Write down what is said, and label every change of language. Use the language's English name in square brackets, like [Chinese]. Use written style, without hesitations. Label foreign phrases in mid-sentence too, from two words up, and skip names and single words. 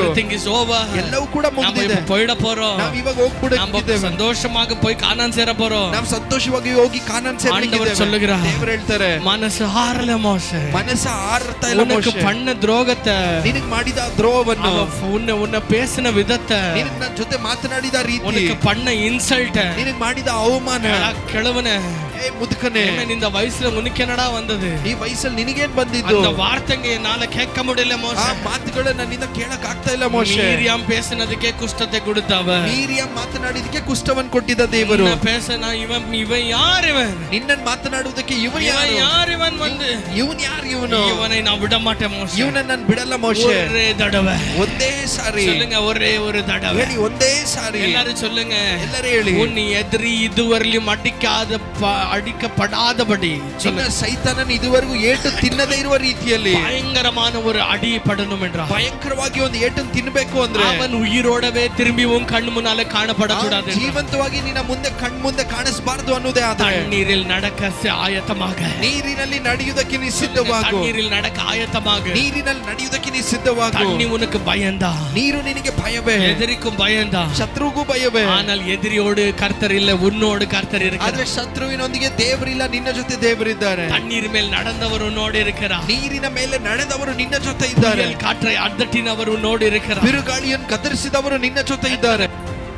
[English] everything is over, [Kannada] ಎಲ್ಲವೂ ಕೂಡ ಮುಗಿದಿದೆ, [Tamil] ನಾವು போய்ட போறோம், [Kannada] ನಾವು ಇವಾಗ ಹೋಗ್ಬಿಡುತ್ತಿದ್ದೇವೆ, [Tamil] சந்தோஷமாக போய் கானான் சேர போறோம், [Kannada] ನಾವು ಸಂತೋಷವಾಗಿ ಹೋಗಿ ಕಾನಾನ್ ಸೇರಲಿಕ್ಕಿದ್ದೇವೆ. [Tamil] சொல்லுகிறார், [Kannada] ದೇವರು ಹೇಳ್ತಾರೆ, ಮನಸ್ಸು ಹಾರಲ ಮೋಶೆ, ಮನಸ್ಸು ಹಾರತಾ ಇಲ್ಲ [Tamil] உனக்கு [Kannada] ಮೋಶೆ, [Tamil] பண்ண துரோகத்தை, [Kannada] ನಿನಗೆ ಮಾಡಿದ ದ್ರೋಹವನ್ನು, [Tamil] உன்னை பேசின விதத்தை, [Kannada] ನಿನಗೆ ನನ್ನ ಜೊತೆ ಮಾತನಾಡಿದ ರೀತಿ, [Tamil] உனக்கு பண்ண இன்சல்ட், [Kannada] ನಿನಗೆ ಮಾಡಿದ ಅವಮಾನ, ಕೆಳವನೆ, ಏ ಮುದುಕನೆ, [Tamil] இந்த வயசுல உனக்கு என்னடா வந்தது? [Kannada] ಈ ವಯಸ್ಸಲ್ಲಿ ನಿನಗೇನ್ ಬಂದಿದ್ದು? [Tamil] அந்த வார்த்தைங்க என்னால கேட்க முடியல மோசே, [Kannada] ಆ ಮಾತುಗಳನ್ನ ನನ್ನಿಂದ ಕೇಳಕ್ ಆಗ್ತಾ ಇಲ್ಲ ಮೋಶೆ. [Tamil] மீரியாம் பேசினதுக்கே ಕುಷ್ಠತೆ கொடுத்தவ, [Kannada] ಮೀರಿಯಾಮ್ ಮಾತನಾಡಿದಕ್ಕೆ ಕುಷ್ಠವನ್ನು ಕೊಟ್ಟಿದ್ದ ದೇವರು. [Tamil] பேசனா இவன் யார்? இவன் [Kannada] ನಿನ್ನನ್ನು ಮಾತನಾಡುವುದಕ್ಕೆ ಇವನು ಯಾರು? [Tamil] வந்து [Kannada] ಇವನು ಯಾರು? [Tamil] இவனை நான் விட மாட்டேன் மோசே, [Kannada] ಇವನನ್ನ ನಾನು ಬಿಡಲ್ಲ ಮೋಶೆ. [Tamil] ஒரே தடவை, [Kannada] ಒಂದೇ ಸಾರಿ [Tamil] சொல்லுங்க, ஒரே ஒரு தடவை [Kannada] ಹೇಳಿ, ಒಂದೇ ಸಾರಿ [Tamil] எல்லாரும் சொல்லுங்க, [Kannada] ಎಲ್ಲರೂ ಹೇಳಿ, [Tamil] உன் எதிரி இதுவரையிலும் அடிக்கப்படாதபடி, [Kannada] ನಿನ್ನ ಸೈತಾನನ ಇದುವರೆಗೂ ಏಟು ತಿನ್ನದೇ ಇರುವ ರೀತಿಯಲ್ಲಿ [Tamil] பயங்கரமான ஒரு அடி படணும் என்றார். [Kannada] ಭಯಂಕರವಾಗಿ ಒಂದು ಏಟನ್ನು ತಿನ್ನಬೇಕು ಅಂದ್ರೆ [Tamil] அவன் உயிரோடவே திரும்பி உன் கண் முன்னால காணப்படக்கூடாது, [Kannada] ಜೀವಂತವಾಗಿ ನಿನ್ನ ಮುಂದೆ ಕಣ್ಮುಂದೆ ಕಾಣಿಸಬಾರದು ಅನ್ನೋದೇ ಆದರೆ [Tamil] தண்ணீரில் நடக்க ஆயத்தமாக, [Kannada] ನೀರಿನಲ್ಲಿ ನಡೆಯುವುದಕ್ಕೆ ನೀ ಸಿದ್ಧವಾಗು, [Tamil] தண்ணீரில் நடக்க ஆயத்தமாக, [Kannada] ನೀರಿನಲ್ಲಿ ನಡೆಯುವುದಕ್ಕೆ ನೀ ಸಿದ್ಧವಾಗು. [Tamil] தண்ணி உனக்கு பயந்தா, [Kannada] ನೀರು ನಿನಗೆ ಭಯವೇ, [Tamil] எதிரிக்கும் பயந்தா, [Kannada] ಶತ್ರುಗೂ ಭಯವೇ. [Tamil] ஆனால் எதிரியோடு கர்த்தர் இல்ல, உன்னோடு கர்த்தர் இருக்கிறார். [Kannada] ಆದ್ರೆ ಶತ್ರುವಿನೊಂದಿಗೆ ದೇವರಿಲ್ಲ, ನಿನ್ನ ಜೊತೆ ದೇವರಿದ್ದಾರೆ. [Tamil] தண்ணீர் மேல் நடந்தவர் உன்னோடு இருக்கிறார், [Kannada] ನೀರಿನ ಮೇಲೆ ನಡೆದವರು ನಿನ್ನ ಜೊತೆ ಇದ್ದಾರೆ. [Tamil] காற்றை அதட்டினவர் உன்னோடு இருக்கிறார், [Kannada] ಬಿರುಗಾಳಿಯನ್ನು ಕತ್ತರಿಸಿದವರು ನಿನ್ನ ಜೊತೆ ಇದ್ದಾರೆ.